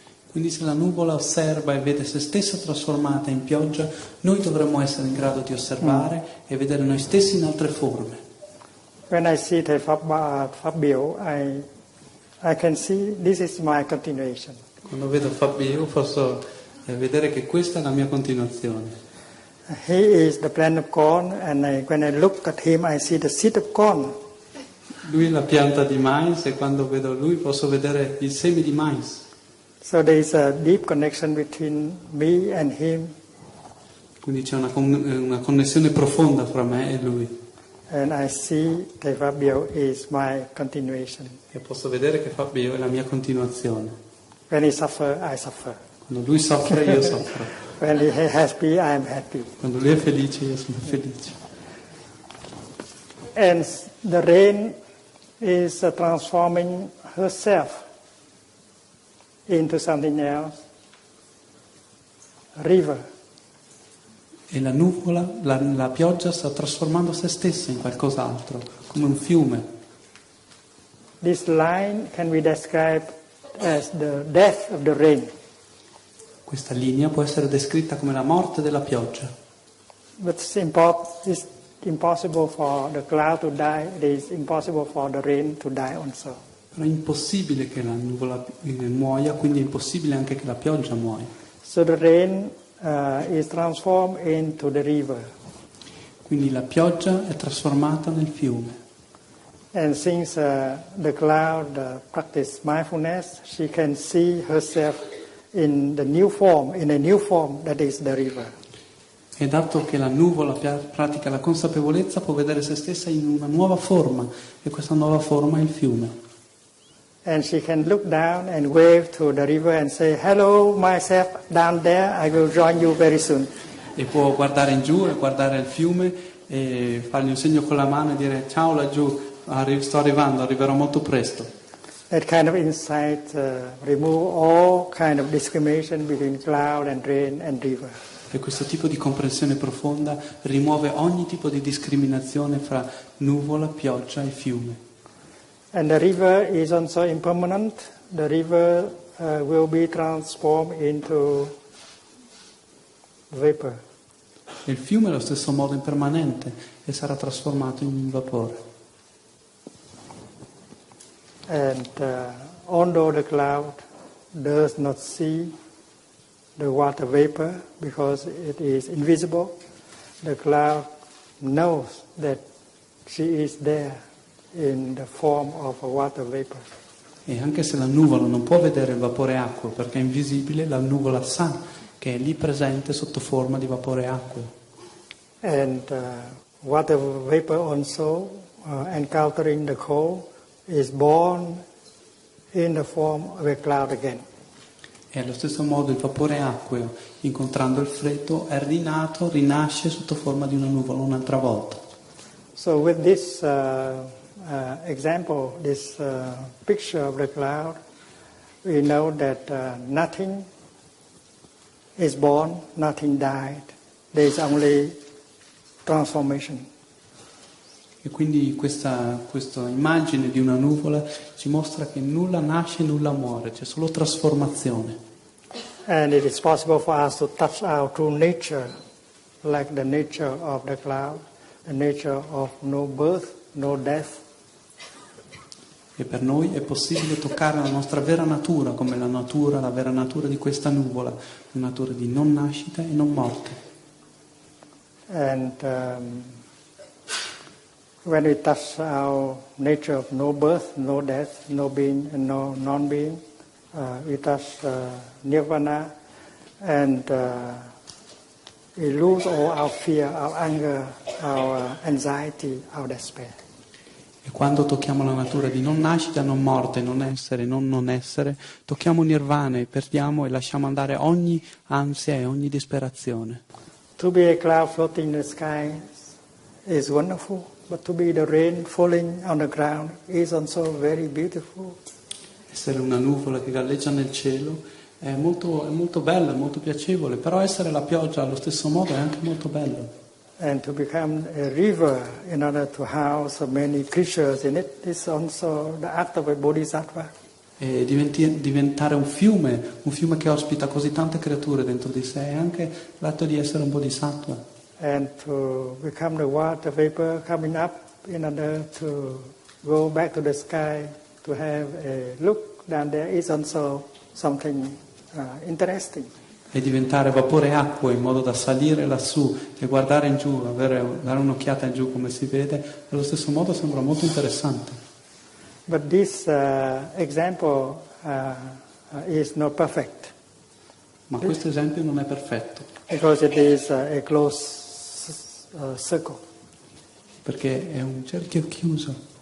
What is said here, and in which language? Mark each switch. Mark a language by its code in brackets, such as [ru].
[it] Quindi se la nuvola osserva e vede se stessa trasformata in pioggia, noi dovremmo essere in grado di osservare e vedere noi stessi in altre forme. [en] When I see the Fabio, I can see this is my continuation. [it] Quando vedo Fabio posso vedere che questa è la mia continuazione. [en] He is the plant of corn, and when I look at him, I see the seed of corn. [it] Lui è la pianta di mais e quando vedo lui posso vedere il seme di mais. [en] So there is a deep connection between me and him. [it] Quindi c'è una connessione profonda fra me e lui. [en] And I see that Fabio is my continuation. [it] E posso vedere che Fabio è la mia continuazione. [en] When he suffers, I suffer. [it] Quando lui soffre, io soffro. [en] When he is happy, I am happy. [it] Quando lui è felice, io sono felice. [en] And the rain is transforming herself into something else. River. [it] E la nuvola, la pioggia sta trasformando se stessa in qualcos'altro, come un fiume. [en] This line can be described as the death of the rain. [it] Questa linea può essere descritta come la morte della pioggia. [en] But it's impossible for the cloud to die. It is impossible for the rain to die also. [it] Però è impossibile che la nuvola muoia, quindi è impossibile anche che la pioggia muoia. [en] So the rain is transformed into the river. [it] Quindi la pioggia è trasformata nel fiume. [en] And since the cloud practices mindfulness, she can see herself in a new form that is the river. [it] E dato che la nuvola pratica la consapevolezza, può vedere se stessa in una nuova forma, e questa nuova forma è il fiume. [en] And she can look down and wave to the river and say, "Hello, myself down there. I will join you very soon." [it] E può guardare in giù e guardare il fiume e fargli un segno con la mano e dire: ciao laggiù, sto arrivando, arriverò molto presto. [en] That kind of insight remove all kind of discrimination between cloud and rain and river. [it] E questo tipo di comprensione profonda rimuove ogni tipo di discriminazione fra nuvola, pioggia e fiume. [en] And the river is also impermanent. The river will be transformed into vapor. [it] E il fiume allo stesso modo impermanente e sarà trasformato in un vapore. [en] And although the cloud does not see the water vapor because it is invisible, the cloud knows that she is there in the form of a water vapor. [it] E anche se la nuvola non può vedere il vapore acqueo perché è invisibile, la nuvola sa che è lì presente sotto forma di vapore acqueo. [en] And water vapor also, encountering the cold, is born in the form of a cloud again. [it] E allo stesso modo il vapore acqueo, incontrando il freddo, è rinato, rinasce sotto forma di una nuvola un'altra volta. [en] So with this example, this picture of the cloud, we know that nothing is born, nothing died. There is only transformation. [it] E quindi questa immagine di una nuvola ci mostra che nulla nasce, nulla muore, c'è solo trasformazione. [en] And it is possible for us to touch our true nature, like the nature of the cloud, the nature of no birth, no death. [it] E per noi è possibile toccare la nostra vera natura, come la vera natura di questa nuvola, la natura di non nascita e non morte. [en] And when we touch our nature of no birth, no death, no being and no non-being, we touch nirvana, and we lose all our fear, our anger, our anxiety, our despair. [it] E quando tocchiamo la natura di non nascita, non morte, non essere, non essere, tocchiamo nirvana e perdiamo e lasciamo andare ogni ansia e ogni disperazione. [en] To be a cloud floating in the sky is wonderful, but to be the rain falling on the ground is also very beautiful. [it] Essere una nuvola che galleggia nel cielo è molto bello, è molto piacevole, però essere la pioggia allo stesso modo è anche molto bello. [en] And to become a river in order to house many creatures in it is also the act of a bodhisattva. [it] E diventare un fiume che ospita così tante creature dentro di sé, è anche l'atto di essere un bodhisattva. [en] And to become the water vapor coming up in order to go back to the sky, to have a look down there is also something interesting. [it] E diventare vapore acqua in modo da salire lassù e guardare in giù, dare un'occhiata in giù come si vede, allo stesso modo sembra molto interessante. [en] But this example is not perfect. [it] Ma questo esempio non è perfetto, [en] Because it is a closed circle. [it] perché è un cerchio chiuso.